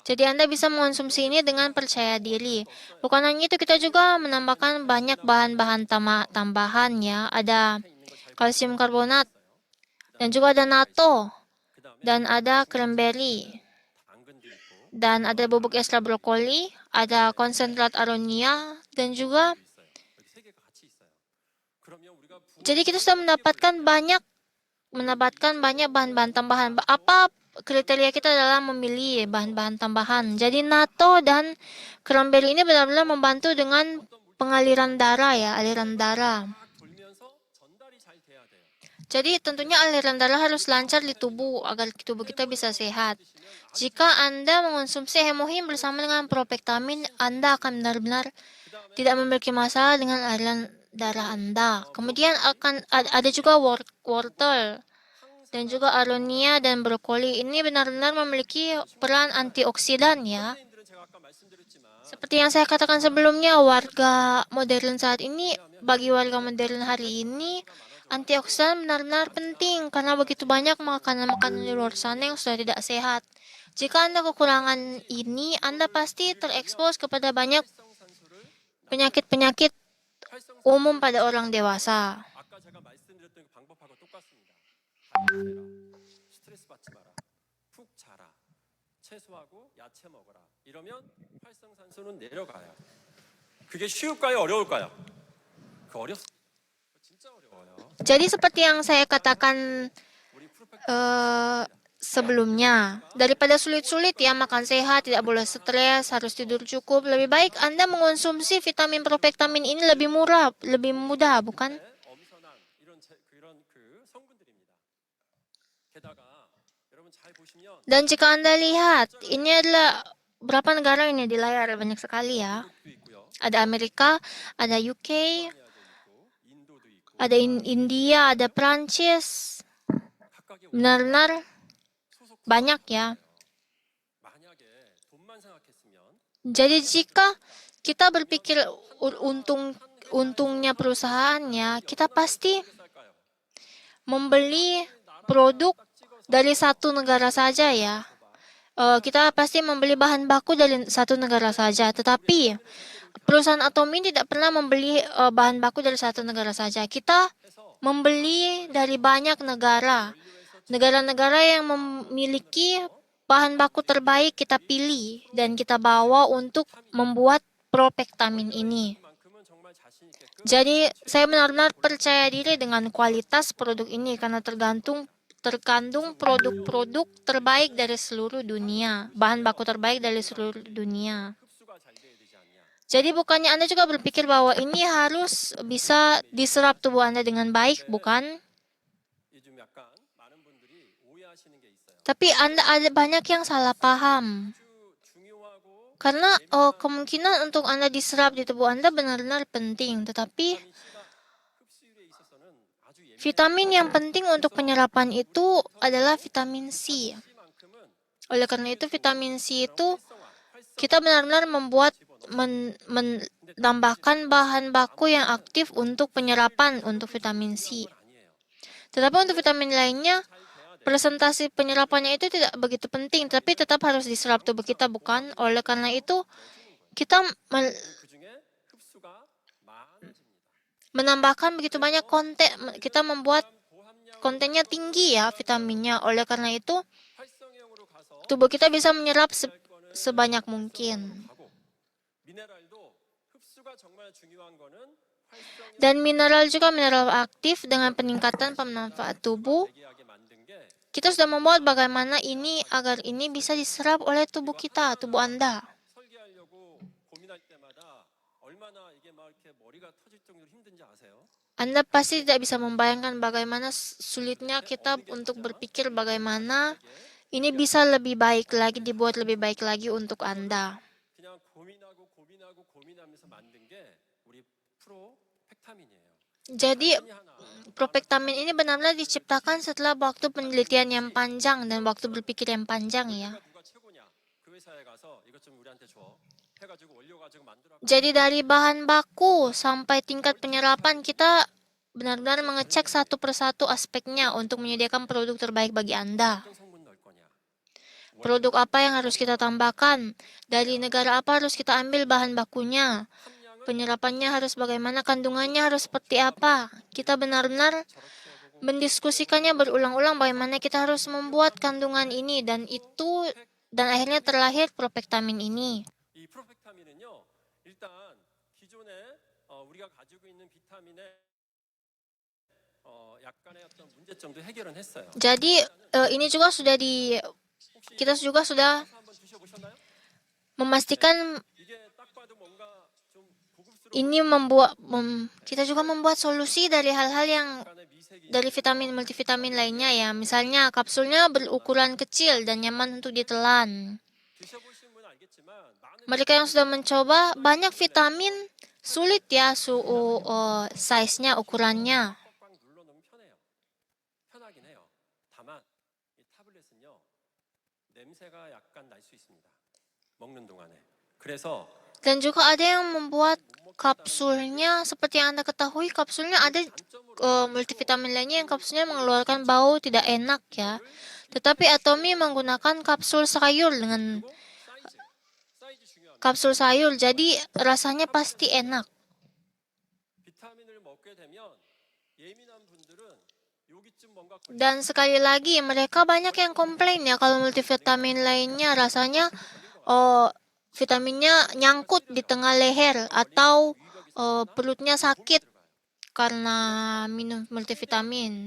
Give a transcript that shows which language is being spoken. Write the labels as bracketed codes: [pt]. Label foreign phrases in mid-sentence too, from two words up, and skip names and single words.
[id] Jadi Anda bisa mengonsumsi ini dengan percaya diri. Bukan hanya itu, kita juga menambahkan banyak bahan-bahan tambahan ya. Ada kalsium karbonat, dan juga ada natto, [ko] 그다음에 [id] dan ada cranberry, [ko] 당근도 있고 [id] dan ada bubuk extra brokoli, ada konsentrat aronia, dan juga [ko] 있어요. 여기 세 개가 같이 있어요. 그러면 우리가 [id] jadi kita sudah mendapatkan banyak bahan-bahan tambahan. Apa kriteria kita dalam memilih bahan-bahan tambahan? Jadi natto dan cranberry ini benar-benar membantu dengan pengaliran darah ya, aliran darah. [ko] 돌면서 전달이 잘 돼야 돼요. [id] Jadi tentunya aliran darah harus lancar di tubuh agar tubuh kita bisa sehat. Jika Anda mengonsumsi hemohim bersama dengan propektamin, Anda akan benar-benar tidak memiliki masalah dengan aliran darah Anda. Kemudian akan ada juga wortel dan juga aronia dan brokoli. Ini benar-benar memiliki peran antioksidan ya. [ko] 현대인들은 제가 아까 말씀드렸지만 [id] Seperti yang saya katakan sebelumnya, warga modern saat ini, bagi warga modern hari ini, antioksidan benar-benar penting karena begitu banyak makanan-makanan di luar sana yang sudah tidak sehat. Jika Anda kekurangan ini, Anda pasti terekspos kepada banyak penyakit-penyakit umum pada orang dewasa. [ko] 아까 제가 말씀드렸던 그 방법하고 똑같습니다. 달려라, 스트레스 받지 마라, 푹 자라, 채소하고 야채 먹어라. 이러면 활성산소는 내려가요. 그게 쉬울까요? 어려울까요? 그 어렵습니다. 진짜 어려워요. [id] Jadi seperti yang saya katakan [ko] 우리 프로펙트 [id] sebelumnya, daripada sulit-sulit ya makan sehat, tidak boleh stres, harus tidur cukup, lebih baik Anda mengonsumsi vitamin propektamin ini lebih murah, lebih mudah, bukan? [ko] 엄선한 그런 그 성분들입니다. 게다가 여러분 잘 보시면 [id] Dan jika Anda lihat, ini adalah berapa negara ini di layar, banyak sekali ya. [ko] 미국도 있고요, [id] Ada Amerika, ada UK, [ko] 아시아도 있고, 인도도 있고, [id] ada India, ada Prancis. [ko] 각각의 [id] Benar-benar [ko] 소속 [id] banyak ya. [ko] 만약에 돈만 생각했으면 [id] Jadi jika kita berpikir untungnya perusahaannya, kita pasti [ko] 쌀까요? [id] membeli produk dari satu negara saja ya. Kita pasti membeli bahan baku dari satu negara saja. Tetapi perusahaan Atomy tidak pernah membeli bahan baku dari satu negara saja. Kita membeli dari banyak negara. Negara-negara yang memiliki bahan baku terbaik kita pilih dan kita bawa untuk membuat propektamin ini. [ko] 그만큼은 정말 자신 있게끔 [id] Jadi saya benar-benar percaya diri dengan kualitas produk ini karena terkandung produk-produk terbaik dari seluruh dunia, bahan baku terbaik dari seluruh dunia. [ko] 흡수가 잘 돼야 되지 않냐? [id] Jadi bukannya Anda juga berpikir bahwa ini harus bisa diserap tubuh Anda dengan baik, bukan? [ko] 요즘 약간 많은 분들이 오해하시는 게 있어요. [id] Tapi Anda ada banyak yang salah paham. [ko] 중요하고 [id] Karena kemungkinan untuk Anda diserap di tubuh Anda benar-benar penting, tetapi [ko] 흡수율에 있어서는 아주 [id] vitamin yang penting untuk penyerapan itu adalah vitamin C. Oleh karena itu, vitamin C itu kita benar-benar menambahkan bahan baku yang aktif untuk penyerapan untuk vitamin C. Tetapi untuk vitamin lainnya, presentasi penyerapannya itu tidak begitu penting, tapi tetap harus diserap tubuh kita, bukan? Oleh karena itu, kita [ko] 그중에 흡수가 많아집니다. [id] menambahkan begitu banyak konten, kita membuat kontennya tinggi ya vitaminnya. Oleh karena itu, [ko] 활성형으로 가서 [id] tubuh kita bisa menyerap sebanyak mungkin. [ko] 하고 미네랄도 흡수가 정말 중요한 거는 활성 [id] Dan mineral juga mineral aktif dengan peningkatan pemanfaat tubuh. [ko] 얘기하게 만든 게 [id] Kita sudah membuat bagaimana ini agar ini bisa diserap oleh tubuh kita, tubuh Anda. [ko] 설계하려고 고민할 때마다 얼마나 이게 막 이렇게 머리가 터질 정도로 힘든지 아세요? [id] Anda pasti tidak bisa membayangkan bagaimana sulitnya kita untuk berpikir bagaimana ini bisa lebih baik lagi, dibuat lebih baik lagi untuk Anda. [ko] 그냥 고민하면서 만든 게 우리 프로펙타민이에요. [id] Jadi, [ko] 단순히 하나 [id] Propektamin ini benar-benar diciptakan setelah waktu penelitian yang panjang dan waktu berpikir yang panjang ya. [ko] 원료가 누가 최고냐? 그 회사에 가서 이것 좀 우리한테 줘. 해가지고 원료 가지고 만들어. [id] Jadi dari bahan baku sampai tingkat penyerapan kita benar-benar mengecek satu persatu aspeknya untuk menyediakan produk terbaik bagi Anda. [ko] 어떤 성분 넣을 거냐? [id] Produk apa yang harus kita tambahkan? Dari negara apa harus kita ambil bahan bakunya? [ko] 함량을 [id] Penyerapannya harus bagaimana? Kandungannya harus seperti apa? Kita benar-benar [ko] 저렇게 해보고 [id] mendiskusikannya berulang-ulang bagaimana kita harus membuat kandungan ini dan akhirnya terlahir Propektamin ini. [ko] 이 프로펙타민은요. 일단 기존에 우리가 가지고 있는 비타민의 약간의 어떤 문제점도 해결은 했어요. [id] Jadi ini juga [ko] 혹시 [id] kita juga sudah [ko] 한번 드셔보셨나요? [id] memastikan [ko] 이게 딱 봐도 뭔가 좀 고급스러운 [id] ini kita juga membuat solusi dari hal-hal yang [ko] 약간의 미색이 [id] dari vitamin multivitamin lainnya ya. Misalnya kapsulnya berukuran kecil dan nyaman untuk ditelan. [ko] 드셔보신 분은 알겠지만 많은 [id] Mereka yang sudah mencoba banyak vitamin sulit ya size-nya, ukurannya. [ko] 꽉꽉 눌러놓으면 편해요. 편하긴 해요. 다만 이 타블렛은요 냄새가 약간 날 수 있습니다. 먹는 동안에. 그래서 [id] Dan juga ada yang membuat kapsulnya, seperti yang Anda ketahui, kapsulnya ada multivitamin lainnya yang kapsulnya mengeluarkan bau tidak enak ya. Tetapi Atomy menggunakan kapsul sayur dengan [ko] 사이즈 중요합니다. [id] kapsul sayur, jadi rasanya pasti enak. [ko] 비타민을 먹게 되면 예민한 분들은 여기쯤 뭔가 [id] Dan sekali lagi, mereka banyak yang komplain ya kalau multivitamin lainnya rasanya vitaminnya nyangkut di tengah leher atau perutnya sakit karena minum multivitamin.